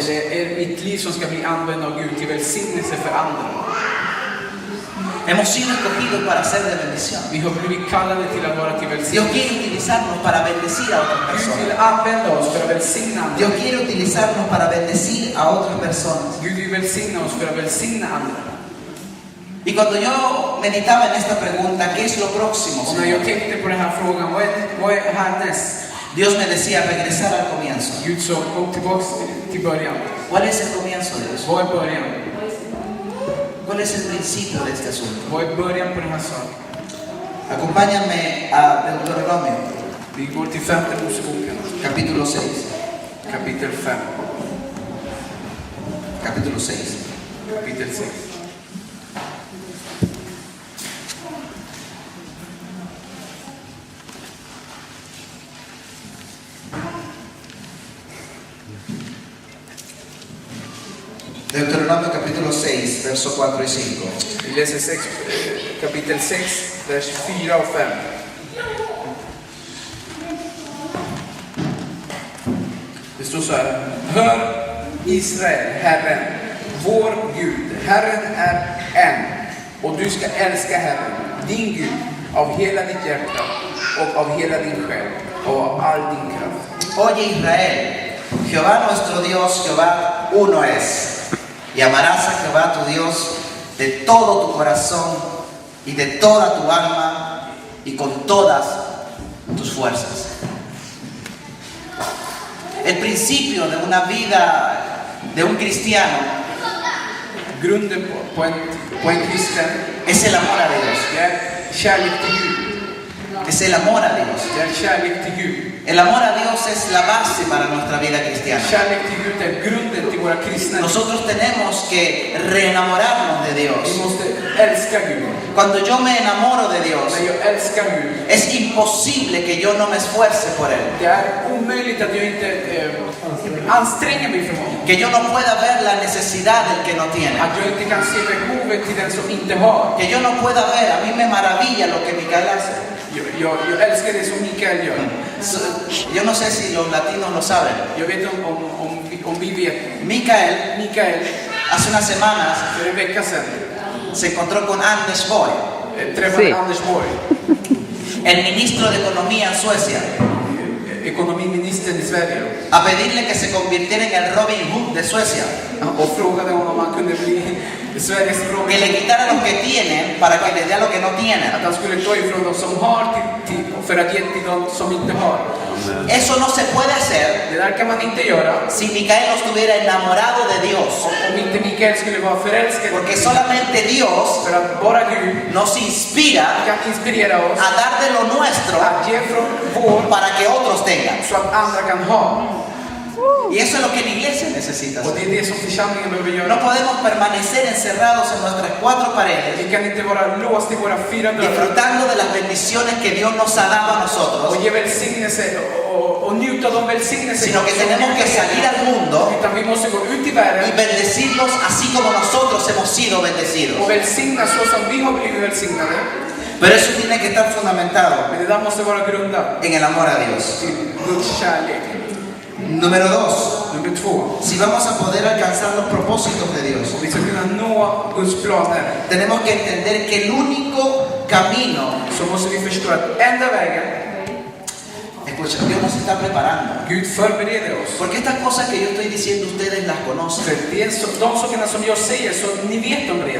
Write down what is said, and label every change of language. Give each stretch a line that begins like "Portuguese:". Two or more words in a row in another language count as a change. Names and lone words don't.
Swedish: Eller är det mitt liv som ska bli använt av Gud till välsignelse för andra?
Spanish: Hemos sido escogidos para ser de bendición.
Swedish: Vi har blivit kallade till att vara till
Spanish: Dios
Swedish: välsignelse.
Spanish: quiere utilizarnos para bendecir a otras
Swedish: Gud vill
Spanish: personas.
Swedish: använda oss för att välsigna andra.
Spanish: Dios quiere utilizarnos para bendecir a otras personas.
Swedish: Gud vill välsigna oss för att välsigna andra.
Spanish: Y cuando yo meditaba en esta pregunta, ¿qué es lo próximo,
Swedish: Och när
Spanish: Señor?
Swedish: jag tänkte på den här frågan, vad är härnäst?
Spanish: Dios me decía regresar al comienzo.
Swedish: Gud sa, gå tillbaks till början.
Spanish: ¿Cuál es el comienzo, Dios?
Swedish: Vad är början?
Spanish: ¿Cuál es el principio de este asunto?
Swedish: Vad är början på den här saken?
Spanish: Acompáñame a Deuteronomio,
Swedish: Vi går till 5:e Moseboken,
Spanish: capítulo 6.
Swedish: kapitel 5.
Spanish: Capítulo 6.
Swedish: Kapitel 6.
Spanish: Deuteronomio capítulo 6, verso 4 y 5.
Swedish: Vi läser kapitel 6, vers 4 och 5. Det står så här. Hör Israel, Herren, vår Gud. Herren är en. Och du ska älska Herren, din Gud, av hela ditt hjärta och av hela din själ och av all din kraft.
Spanish: Oye Israel, Jehová nuestro Dios, Jehová uno es. Y amarás a Jehová tu Dios de todo tu corazón y de toda tu alma y con todas tus fuerzas. El principio de una vida de un cristiano
Swedish: Grunden på en kristen
Spanish: es el amor a Dios.
Swedish: det är kärlek till Gud.
Spanish: Es el amor a Dios.
Swedish: Det är kärlek till Gud.
Spanish: El amor a Dios es la base para nuestra vida cristiana.
Swedish: Kärlek till Gud är grunden till våra kristna.
Spanish: Nosotros tenemos que reenamorarnos de Dios.
Swedish: Vi måste älska Gud.
Spanish: Cuando yo me enamoro de Dios,
Swedish: När jag älskar Gud,
Spanish: es imposible que yo no me esfuerce por Él.
Swedish: det är omöjligt att jag inte anstränger mig för honom.
Spanish: Que yo no pueda ver la necesidad del que no tiene.
Swedish: Att jag inte kan se behovet till den som inte har.
Spanish: Que yo no pueda ver, a mí me maravilla lo que Micael hace.
Swedish: Jag älskar det som Mikael gör.
Spanish: Yo no sé si los latinos lo saben.
Swedish: Jag vet om vi vet.
Spanish: Micael, hace unas semanas
Swedish: För en vecka sedan
Spanish: se encontró con Anders Borg,
Swedish: träffade Anders Borg,
Spanish: el ministro de Economía en Suecia,
Swedish: ekonomiministern i Sverige,
Spanish: a pedirle que se convirtiera en el Robin Hood de Suecia.
Swedish: och frågade honom om han kunde bli Sveriges
Spanish: Que
Swedish: Robin.
Spanish: le quitara lo que tienen para que les dé lo que no tienen.
Swedish: Att han skulle ta ifrån de som har för att ge till de som inte har.
Spanish: Eso no se puede hacer
Swedish: Det där kan man inte göra
Spanish: si Micael no estuviera enamorado de Dios.
Swedish: om inte Mikael skulle vara förälskad.
Spanish: Porque solamente Dios
Swedish: För att bara Gud
Spanish: nos inspira
Swedish: kan inspirera oss
Spanish: a dar de lo nuestro
Swedish: att ge från vår
Spanish: para que otros tengan.
Swedish: så att andra kan ha.
Spanish: Y eso es lo que la iglesia necesita.
Swedish: Och det är det som församlingen behöver
Spanish: No
Swedish: göra.
Spanish: podemos permanecer encerrados en nuestras cuatro paredes,
Swedish: Vi kan inte vara låsta i våra 4 dörrar
Spanish: disfrutando de las bendiciones que Dios nos ha dado a nosotros,
Swedish: och ge välsignelse och njuta av de välsignelser
Spanish: sino que tenemos que salir al mundo
Swedish: utan vi måste gå ut i
Spanish: y
Swedish: världen
Spanish: bendecirlos así como nosotros hemos sido bendecidos.
Swedish: och välsigna så som vi har blivit välsignade.
Spanish: Pero eso tiene que estar fundamentado
Swedish: Men det där måste vara grundat
Spanish: en el amor a Dios.
Swedish: till Guds kärlek.
Spanish: Número 2.
Swedish: Nummer 2.
Spanish: Si vamos a poder alcanzar los propósitos de Dios,
Swedish: Om vi ska kunna nå Guds planer
Spanish: tenemos que entender que el único camino,
Swedish: så måste vi förstå att enda vägen,
Spanish: escucha, Dios nos está preparando.
Swedish: Gud förbereder oss.
Spanish: Porque estas cosas que yo estoy diciendo ustedes las
Swedish: För
Spanish: conocen.
Swedish: det är de sakerna som jag säger så ni vet dem redan.